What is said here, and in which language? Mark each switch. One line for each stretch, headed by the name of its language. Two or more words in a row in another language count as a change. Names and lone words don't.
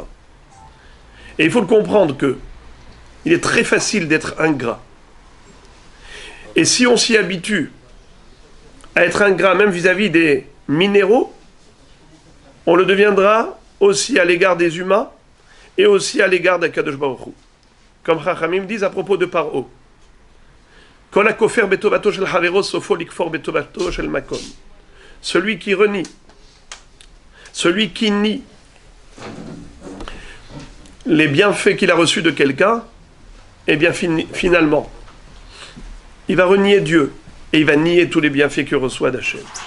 French: Et il faut le comprendre que il est très facile d'être ingrat. Et si on s'y habitue à être ingrat même vis-à-vis des minéraux, on le deviendra aussi à l'égard des humains et aussi à l'égard d'
Hebrew: הקדוש ברוך הוא.
French: Comme Chachamim disent à propos de Paro.
Hebrew: כל הכופר בטובתו של חברו סופו לכפור בטובתו של מקום.
French: Celui qui renie, celui qui nie les bienfaits qu'il a reçus de quelqu'un, eh bien finalement, il va renier Dieu et il va nier tous les bienfaits qu'il reçoit d'Hachem.